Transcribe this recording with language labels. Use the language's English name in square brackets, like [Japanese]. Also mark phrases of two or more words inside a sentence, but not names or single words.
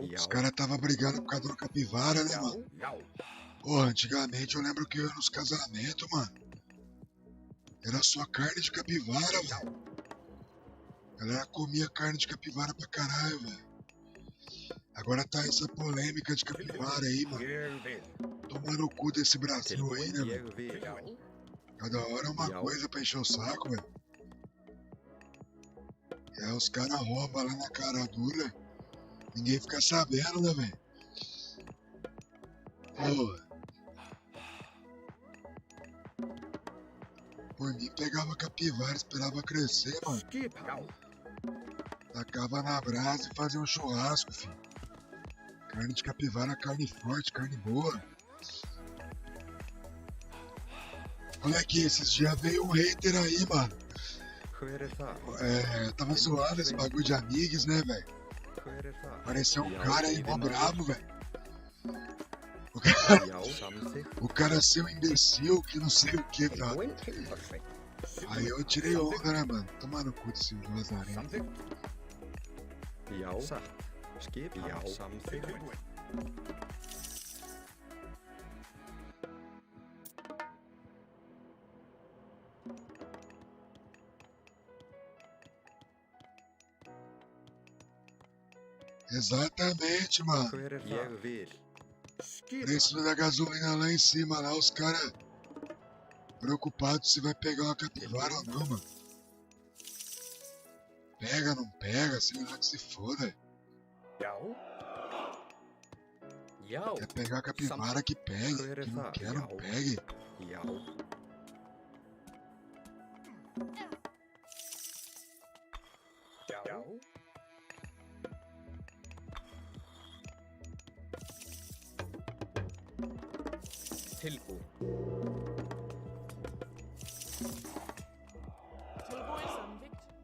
[Portuguese] Os caras tava brigando por causa de uma capivara, né, mano? [Icelandic] Já. [Portuguese] Pô, antigamente eu lembro que eu ia nos casamentos, mano. Era só carne de capivara, velho. A galera comia carne de capivara pra caralho, velho. Agora tá essa polêmica de capivara aí, mano. [Icelandic] Ég vil. [Portuguese] Tomando o cu desse Brasil aí, né, [Icelandic] Tilbúin, [Portuguese] velho? [Icelandic] ég vil. Já. [Portuguese] Cada hora é uma [Icelandic] Já. [Portuguese] coisa pra encher o saco, velho. E aí os caras roubam lá na cara dura. Ninguém fica sabendo, né, velho? Pô. Por mim, pegava capivara, esperava crescer, mano. [Icelandic] Skipan. [Portuguese] Tacava na brasa e fazia um churrasco, filho. Carne de capivara, carne forte, carne boa. Moleque, esses dias veio um hater aí, mano. [Icelandic] Hver það? [Portuguese] Tava zoando esse bagulho de amigos, né, velho? [Icelandic] Hver það? [Portuguese] Apareceu um [Icelandic] Já, [Portuguese] cara aí, mó [Icelandic] veiðimaður. [Portuguese] brabo, velho. O cara, [Icelandic] Já, samþykkt. [Portuguese] o cara seu imbecil, que não sei o que, tá? [Icelandic] Tilbúin Timbersveit. [Portuguese] Aí eu tirei onda, né, mano? Tomar no cu desse lazarento. [Icelandic] Samþykkt. Já, satt. Skipan. Já, samþykkt. Tilbúin. [Portuguese] Exatamente, mano. [Icelandic] Hver það? Ég vil. Skipan. [Portuguese] Preço da gasolina lá em cima, lá os caras preocupados se vai pegar uma capivara ou não, mano. Pega, não pega, sei lá que se foda. [Icelandic] Já. Já. [Portuguese] Quer pegar a capivara que pegue, que não quer, não pegue. [Icelandic] Já. Já. Tilbúin. Tilbúin samþykkt.